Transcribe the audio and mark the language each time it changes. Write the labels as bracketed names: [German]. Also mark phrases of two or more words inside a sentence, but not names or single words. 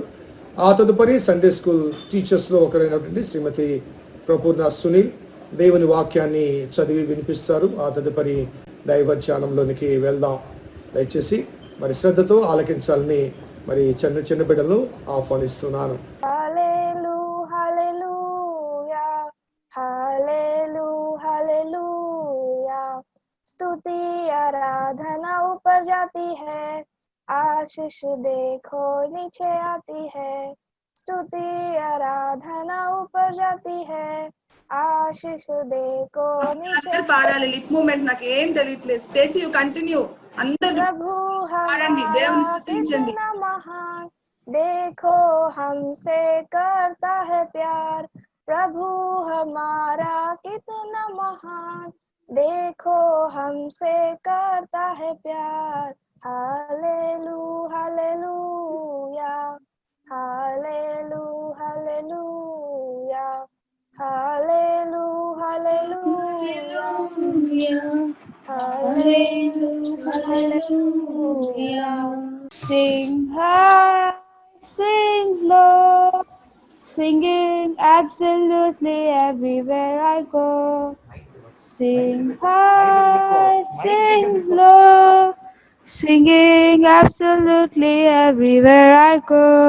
[Telugu] ఆ తదుపరి సండే స్కూల్ టీచర్స్లో ఒకరైనటువంటి శ్రీమతి ప్రపూర్ణ సునీల్ దేవుని వాక్యాన్ని చదివి వినిపిస్తారు. ఆ తదుపరి దైవ ధ్యానంలోనికి వెళ్దాం. దయచేసి మరి శ్రద్ధతో ఆలకించాలని మరి చిన్న బిడ్డలను ఆహ్వానిస్తున్నాను. [Hindi] स्तुति आराधना ऊपर जाती है, आशीष देखो नीचे आती है. स्तुति आराधना ऊपर जाती है, आशीष देखो नीचे. [Telugu] పాడాలి. [English] lip movement [Telugu] నాకు ఏం తెలియట్లేదు. స్టేసీ [English] you continue. [Telugu] అందరూ [Hindi] प्रभु [Telugu] పాడండి, దేవుని స్తుతించండి. [Hindi] महान देखो हमसे करता है प्यार. प्रभु हमारा कितना महान देखो हमसे करता है प्यार. हालेलू हालेलूया, हालेलू हालेलूया, हालेलू हालेलूया, [English] hallelujah. Sing high, sing low, singing absolutely everywhere I go. Sing high, sing low, singing absolutely everywhere I go.